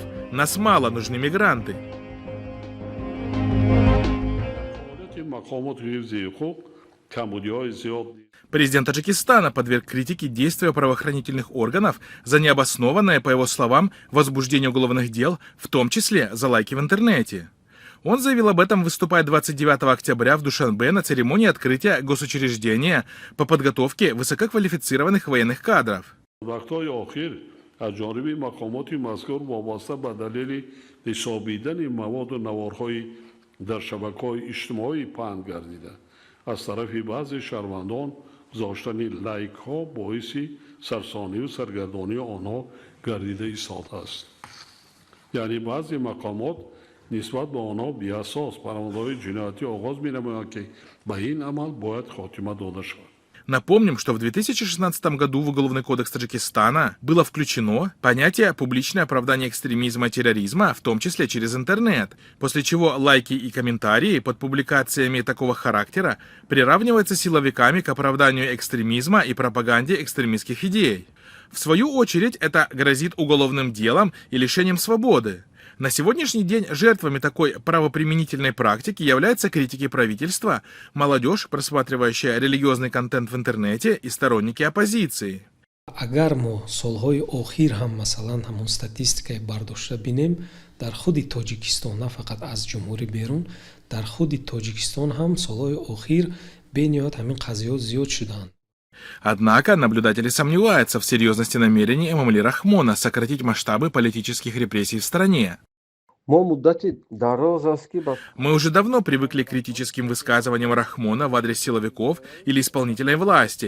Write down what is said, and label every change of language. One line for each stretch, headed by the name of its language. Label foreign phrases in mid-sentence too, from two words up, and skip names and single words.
Russian: Нас мало, нужны мигранты. Президент Таджикистана подверг критике действия правоохранительных органов за необоснованное, по его словам, возбуждение уголовных дел, в том числе за лайки в интернете. Он заявил об этом, выступая 29 октября в Душанбе на церемонии открытия госучреждения по подготовке высококвалифицированных военных кадров.
Persian: از جانب مقامات مذکور وابسته به دلیل نشابیدن مواد و نوارهای در شبکه‌های اجتماعی پهن گردیده از طرف بعضی شهروندان گذاشتن لایک ها باعث سرسانی و سرگردانی آنها گردیده ایستاده است. یعنی بعضی مقامات نسبت به آنها بی‌اساس پرونده‌های جنایتی آغاز می‌نمایند که به این عمل باید خاتمه داده شود.
Russian: Напомним, что в 2016 году в Уголовный кодекс Таджикистана было включено понятие «публичное оправдание экстремизма и терроризма», в том числе через интернет, после чего лайки и комментарии под публикациями такого характера приравниваются силовиками к оправданию экстремизма и пропаганде экстремистских идей. В свою очередь, это грозит уголовным делом и лишением свободы. На сегодняшний день жертвами такой правоприменительной практики являются критики правительства, молодежь, просматривающая религиозный контент в интернете, и сторонники оппозиции.
Tajik: Агар мо солҳои охир ҳам масалан ҳамон статистикаи бардошта бинем дар худи Тоҷикистон, на фақат аз ҷумҳури берун, дар худи Тоҷикистон ҳам солҳои охир бениҳоят ҳамин қазиёт зиёд шудаанд.
Russian: Однако наблюдатели сомневаются в серьезности намерений Эмомали Рахмона сократить масштабы политических репрессий в стране. Мы уже давно привыкли к критическим высказываниям Рахмона в адрес силовиков или исполнительной власти.